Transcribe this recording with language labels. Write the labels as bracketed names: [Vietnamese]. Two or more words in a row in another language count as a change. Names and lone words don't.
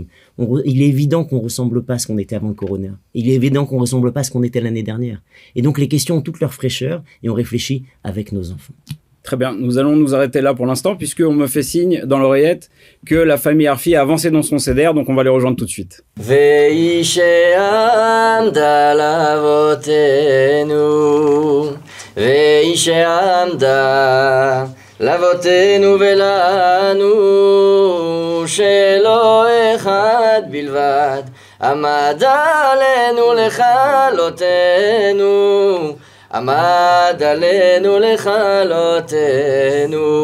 [French] Il est évident qu'on ressemble pas à ce qu'on était avant le corona. Il est évident qu'on ressemble pas à ce qu'on était l'année dernière. Et donc les questions ont toute leur fraîcheur et on réfléchit avec nos enfants. Très bien, nous allons nous arrêter là pour l'instant puisqu'on me fait signe dans l'oreillette que la famille Arfi a avancé dans son Seder, donc on va les rejoindre tout de suite. [Hebrew] לאבותינו ולנו שלא אחד בלבד עמד עלינו לכלותנו עמד עלינו לכלותנו